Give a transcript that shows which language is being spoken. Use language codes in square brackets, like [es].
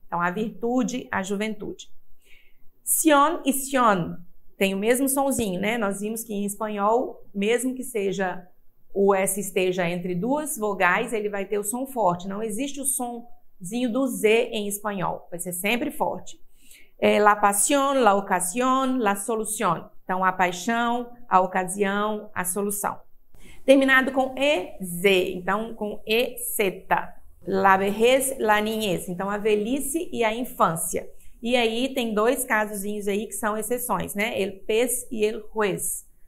[pt] Então, a virtude, a juventude. Sion e sion tem o mesmo sonzinho, né? Nós vimos que em espanhol, mesmo que seja o S esteja entre duas vogais, ele vai ter o som forte. Não existe o sonzinho do Z em espanhol. Vai ser sempre forte. [es] La pasión, la ocasión, la solución. [pt] Então, a paixão, a ocasião, a solução. Terminado com EZ, então com EZ. [es] La vejez, la niñez. [pt] Então, a velhice e a infância. E aí tem dois casozinhos aí que são exceções, né? [es] El pez [pt] e [es] el juez.